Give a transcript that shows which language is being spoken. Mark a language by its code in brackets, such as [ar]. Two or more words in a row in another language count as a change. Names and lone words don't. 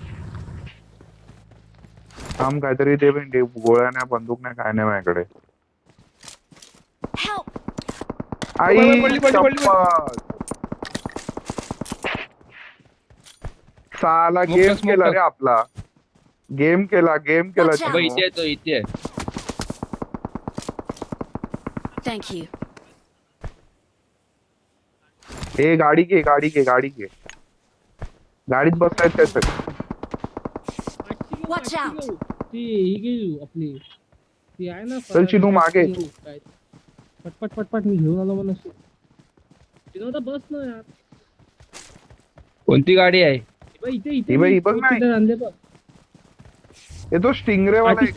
[mr] थांब काहीतरी ते भेंडी गोळ्या नाही, बंदूक नाही, काय नाही माझ्याकडे. [en] Help! [mr] आई पडली. शपथ. साला Smoke गेम टाक, केला smoke रे आपला. गेम केला Watch अब out. इथे तो इथे. [en] Thank you. [mr] ए गाडी घे. गाडीत बसतायत काय सगळे? [en] Watch out. [mr] ती ही घेऊ आपली. ती आहे ना. चल चिनू मागे. घेऊ, काय. पटपट मी घेऊन आलो म्हणून. चिनू आता बस ना यार. कोणती गाडी आहे? इथे ही बाई, बघ ना. तिथे आणले बघ. हे तो स्टिंगरे वाला आहे का?